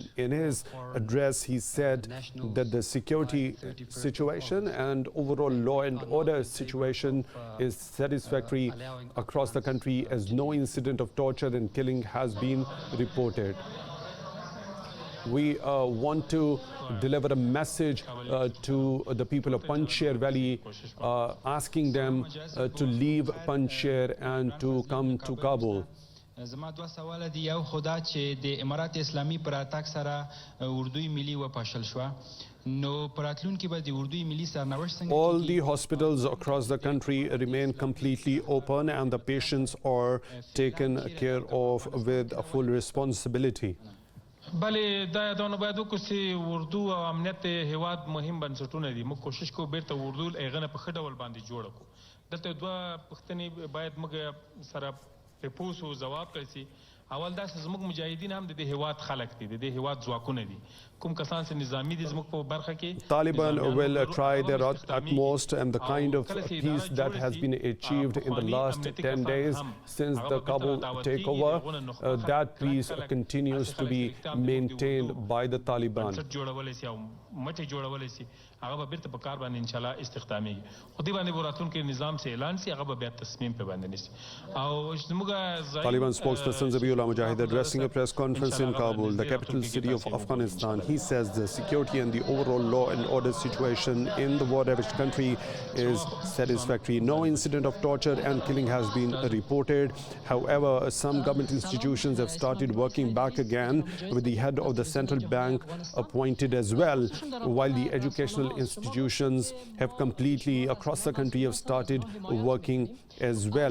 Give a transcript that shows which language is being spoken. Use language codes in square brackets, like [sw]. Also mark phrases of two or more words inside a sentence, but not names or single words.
[en] In his address, he said that the security situation and overall law and order situation is satisfactory across the country, as no incident of torture and killing has been reported. We want to deliver a message to the people of Panjshir Valley, asking them to leave Panjshir and to come to Kabul. [ps] زما دوه سوال دي. یو خدا چې د امارات اسلامي پر اتاک سره اردوی ملي وپاشل شو، نو پراتلونکي به د اردوی ملي سرنوشت څنګه؟ [en] All the hospitals across the country remain completely open, and the patients are taken care of with a full responsibility. [ps] بله دا یادونه باید وکړو چې اردو او امنیت هیواد مهم بنسټونه دي. موږ کوشش کوو بیرته اردو هغه نه په ښه ډول باندې جوړه کړو. دلته دوه پوښتنې باید موږ سره پوس او جواب کړی شي. اول دا چې زموږ مجاهدین هم د دې هیواد خلک دي، د دې هیواد ځواکونه دي. کوم کسان چې نظامی دي زموږ په برخه کې [en] Taliban will try their utmost, and the kind of peace that has been achieved in the last 10 days since the Kabul takeover, that peace continues to be maintained by the Taliban. [ps] مټې جوړولې سي هغه به بیرته په کار باندې [ar] ان شاء الله [ps] استخدامېږي. خو دې باندې به راتلونکي نظام سي اعلان سي، هغه به بیا تصمیم په باندې نیسي. او زموږ [en] Taliban spokesperson Zabiullah Mujahid addressing a press conference in Kabul, the capital city of Afghanistan. He says the security and the overall law and order situation in the war-ravaged country is satisfactory. No incident of torture and killing has been reported. However, some government institutions have started working back again, with the head of the central bank appointed as well, while the educational institutions have completely across the country have started working as well.